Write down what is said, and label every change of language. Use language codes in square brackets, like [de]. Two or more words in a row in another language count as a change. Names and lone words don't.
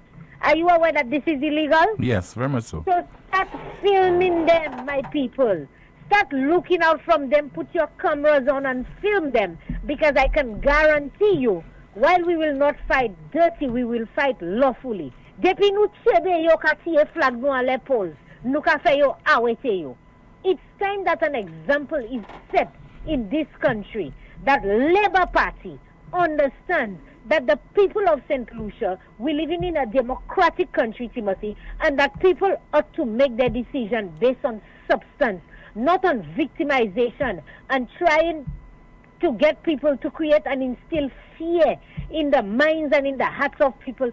[en] Are you aware that this is illegal? Yes, very much so. So start filming them, my people. Start looking out from them. Put your cameras on and film them, because I can guarantee you, while we will not fight dirty, we will fight lawfully. [acf] Depi nou chebe yo ka tiye flag nou an le pose, nou ka fe yo awete yo. [en] It's time that an example is set in this country, that Labour Party understands that the people of St. Lucia, we living in a democratic country, Timothy, and that people ought to make their decision based on substance, not on victimization and trying to get people to create and instill fear in the minds and in the hearts of people.